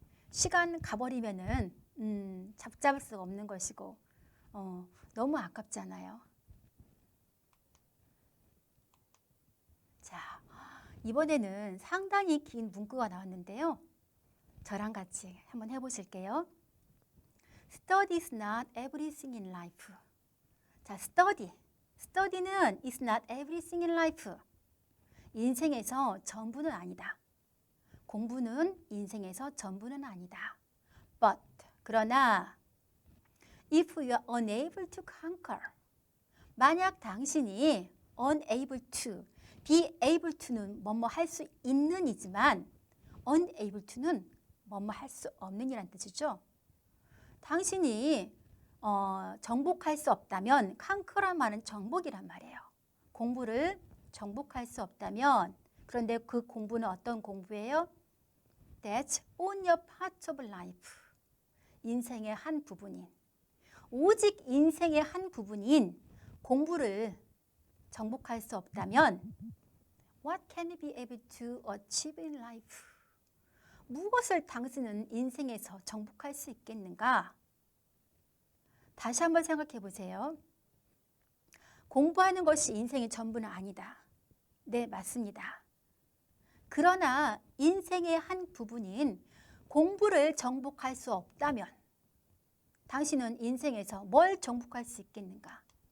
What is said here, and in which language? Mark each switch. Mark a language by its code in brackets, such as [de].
[ko] 시간 가버리면은 잡을 수가 없는 것이고 너무 아깝잖아요. 자, 이번에는 상당히 긴 문구가 나왔는데요. 저랑 같이 한번 해보실게요. [en] Study is not everything in life. 자, study는 is not everything in life. [ko] 인생에서 전부는 아니다. 공부는 인생에서 전부는 아니다. But, 그러나 [en] if you are unable to conquer, [ko] 만약 당신이 unable to, be able to는 뭐뭐 할 수 있는 이지만 unable to는 뭐뭐 할 수 없는 이란 뜻이죠. 당신이 정복할 수 없다면 conquer란 말은 정복이란 말이에요. 공부를 정복할 수 없다면 그런데 그 공부는 어떤 공부예요? [en] That's only a part of life. [ko] 인생의 한 부분인 오직 인생의 한 부분인 공부를 정복할 수 없다면 [en] What can you be able to achieve in life? [ko] 무엇을 당신은 인생에서 정복할 수 있겠는가? 다시 한번 생각해 보세요. 공부하는 것이 인생의 전부는 아니다. 네, 맞습니다. 그러나 인생의 한 부분인 공부를 정복할 수 없다면 당신은 인생에서 뭘 정복할 수 있겠는가?